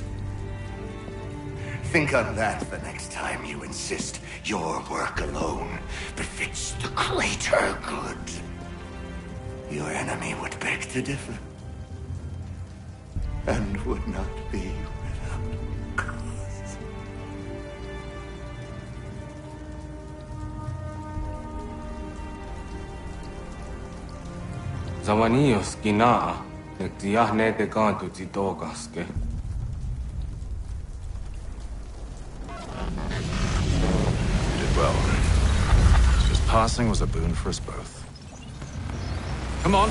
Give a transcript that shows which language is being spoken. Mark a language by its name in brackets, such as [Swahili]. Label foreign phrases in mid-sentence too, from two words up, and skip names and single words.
[English] Think on that the next time you insist your work alone befits the greater good. Your enemy would beg to differ, and would not be without cause. Zawanios kinaa, nektiahnete kantu titokaske. You did well. His passing was a boon for us both. Come on.